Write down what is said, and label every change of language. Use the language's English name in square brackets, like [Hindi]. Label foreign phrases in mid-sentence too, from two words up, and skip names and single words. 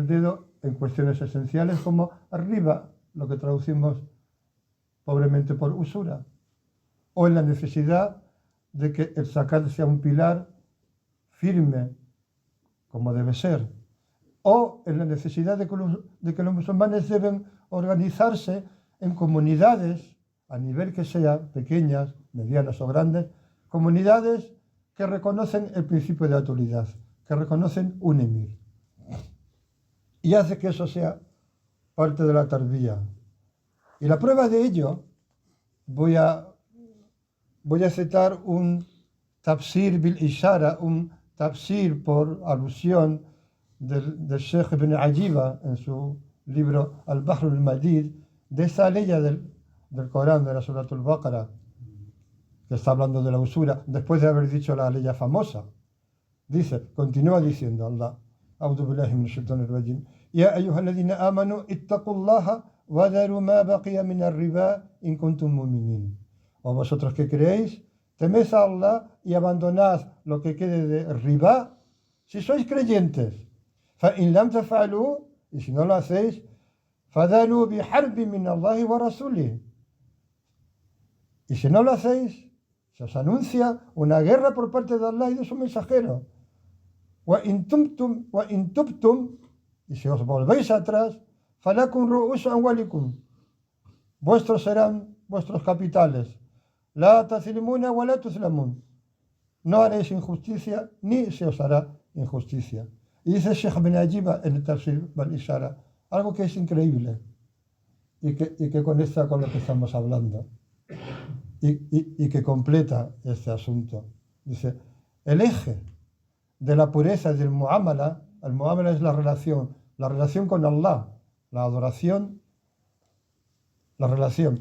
[Spanish] dedo en cuestiones esenciales como arriba, lo que traducimos pobremente por usura, o en la necesidad de que el zakat sea un pilar firme, como debe ser, o en la necesidad de que los musulmanes deben organizarse en comunidades, a nivel que sea, pequeñas, medianas o grandes, comunidades que reconocen el principio de autoridad, que reconocen un emir. Y hace que eso sea parte de la tarbiyya. Y la prueba de ello, voy a citar un [Arabic] تفسير بالإشارة, [Spanish] un tafsir por alusión del Sheikh Ibn Ajiba en su libro Al-Bahr al-Madid, de esa ley del Corán, de la Surat al-Baqarah, que está hablando de la usura, después de haber dicho la ley famosa. Continúa diciendo Allah: [Arabic] أعوذ بالله من الشيطان الرجيم يا أيها الذين آمنوا اتقوا الله وذروا ما بقي من الربا إن كنتم مؤمنين. [Spanish] O vosotros que creéis, temed a Allah y abandonad lo que quede de riba si sois creyentes. [Arabic] فإن لم تفعلوا, [Spanish] y si no lo hacéis, [Arabic] فذلوا بحرب من الله ورسوله. [Spanish] Y si no lo hacéis, se os anuncia una guerra por parte de Allah y de su mensajero. [Arabic] وإن تبتم, [Spanish] y si os volvéis atrás, [Arabic] فلكم رؤوس أموالكم, [Spanish] vuestros serán vuestros capitales. [Arabic] لا تظلمون ولا تظلمون, [Spanish] no haréis injusticia ni se os hará injusticia. Y dice Sheikh Ibn Ajiba en el Tafsir al-Ishara algo que es increíble y que conecta con lo que estamos hablando y que completa este asunto. Dice: el eje de la pureza del muamala, el muamala es la relación con Allah, la adoración, la relación.